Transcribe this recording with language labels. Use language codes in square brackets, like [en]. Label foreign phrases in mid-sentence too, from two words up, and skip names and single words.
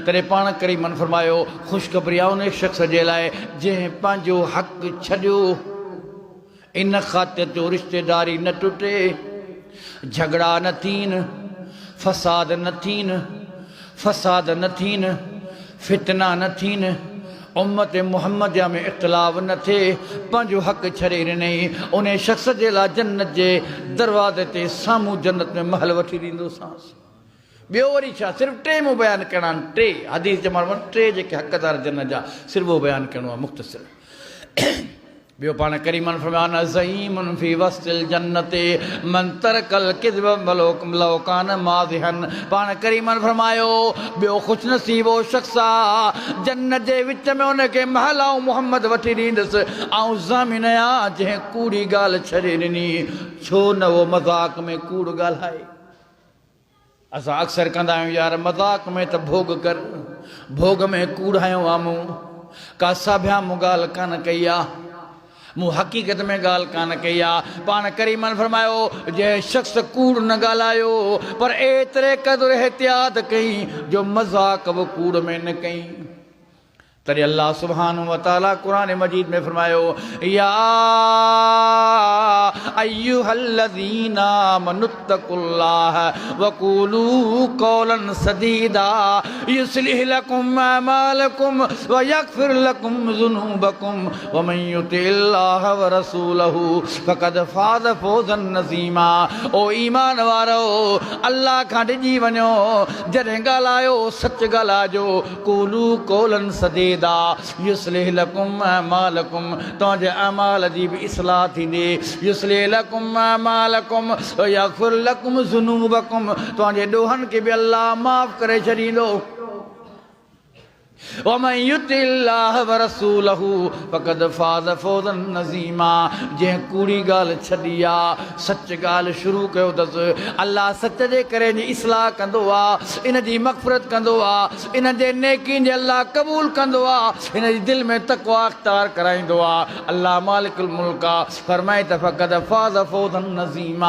[sd] तॾहिं पाण करीमन फरमायो ख़ुशख़बरी आहे उन शख़्स जे लाइ जंहिं पंहिंजो हक़ छॾियो, इन ख़ातिर जो रिश्तेदारी न टुटे, झगड़ा न थियनि, फ़साद न थियनि, फ़साद न थियनि, फितना न थियनि, उम्मत मुहम्मद में इख़्तिलाफ़ न थिए, पंहिंजो हक़ छॾे ॾिनई, उन शख़्स जे लाइ जन्नत जे दरवाज़े ते साम्हूं जन्नत में महल वठी ॾींदोसांसि। ॿियो वरी छा? सिर्फ़ु 3 मूं बयानु करणा आहिनि, 3 हदीस जे माण्हू 3 जेके हक़दार जन्नत जा, सिर्फ़ु उहो बयानु करिणो आहे मुख़्तसिर। बियो पाण करीमन फरमाना [ar] زعيم في وسط الجنة من ترك الكذب لو كان مازحا. [sd] पाण करीमन फरमायो बियो खुश नसीबो शख्स आ जन्नत जे विच में उनखे महलाऊं मोहम्मद वठी ॾींदुसि। ऐं ज़ामिन आ जंहिं कूड़ी ॻाल्हि छॾे ॾिनी, छो न वो मज़ाक में कूड़ ॻाल्हाए। असां अक्सर कंदा आहियूं यार मज़ाक में त भोग कर, भोग में कूड़ायो आ मूं, का साभ्या मूं ॻाल्हि कान कई आहे, मूं हक़ीक़त में ॻाल्हि कान कई आहे। पाण करीमन फरमायो जंहिं शख़्स कूड़ न ॻाल्हायो पर एतिरे क़दुरु एहतियात कई जो मज़ाक बि कूड़ में न कई। तॾहिं अल्लाह सुब्हानहु व तआला क़ुरान मजीद में फरमायो [ar] يا أيها الذين آمنوا اتقوا الله وقولوا قولا سديدا يصلح لكم أعمالكم ويغفر لكم ذنوبكم ومن يطع الله ورسوله فقد فاز فوزا عظيما. [sd] ओ ईमान वारो अल्लाह खां डिॼी वञो, जॾहिं ॻाल्हायो सच ॻाल्हाइजो, [ar] قولوا قولا سديدا يصلح لكم أعمالكم, [sd] तव्हांजे अमाल जी बि इस्लाह थींदी, [ar] يصلح لكم أعمالكم ويغفر لكم ذنوبكم, [sd] तव्हांजे ॾोहनि खे बि अल्लाह माफ़ करे छॾींदो। [ar] ومن يطع الله ورسوله فقد فاز فوزا عظيما. [sd] जंहिं कूड़ी ॻाल्हि छॾी आहे, सच ॻाल्हि शुरू कयो अथसि, अल्लाह सच जे करे जी इस्लाह कंदो आहे, इन जी मग़फ़िरत कंदो आहे, इन जे नेकी जे अल्लाह क़बूल कंदो आहे, हिन जी दिलि में तक़वा अख़्तियार कराईंदो आहे। अल्लाह [ar] مالك الملك [sd] आहे, फरमाए त [ar] فقد فاز فوزا عظيما.